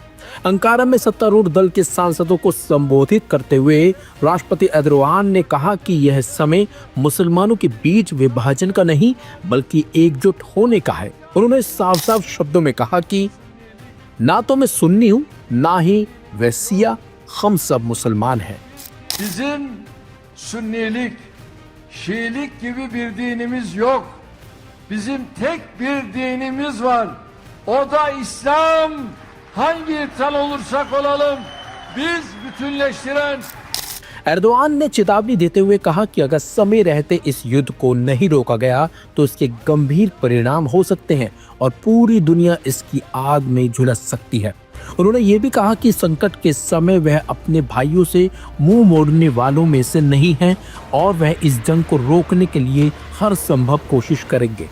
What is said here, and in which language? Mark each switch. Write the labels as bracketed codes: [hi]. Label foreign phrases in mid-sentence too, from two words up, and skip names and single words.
[hi] अंकारा में सत्तारूढ़ दल के सांसदों को संबोधित करते हुए राष्ट्रपति एर्दोगान ने कहा कि यह समय मुसलमानों के बीच विभाजन का नहीं बल्कि एकजुट होने का है। उन्होंने साफ साफ शब्दों में कहा कि ना तो मैं सुन्नी हूँ ना ही वह शिया, हम सब मुसलमान हैं। [tr] Bizim Sünnilik, Şiilik gibi bir dinimiz yok. Bizim tek bir dinimiz var. O da İslam. Hangi ırktan olursak olalım biz bütünleştiren। [hi] एर्दोगान ने चेतावनी देते हुए कहा कि अगर समय रहते इस युद्ध को नहीं रोका गया तो इसके गंभीर परिणाम हो सकते हैं और पूरी दुनिया इसकी आग में झुलस सकती है। उन्होंने ये भी कहा कि संकट के समय वह अपने भाइयों से मुंह मोड़ने वालों में से नहीं हैं और वह इस जंग को रोकने के लिए हर संभव कोशिश करेंगे।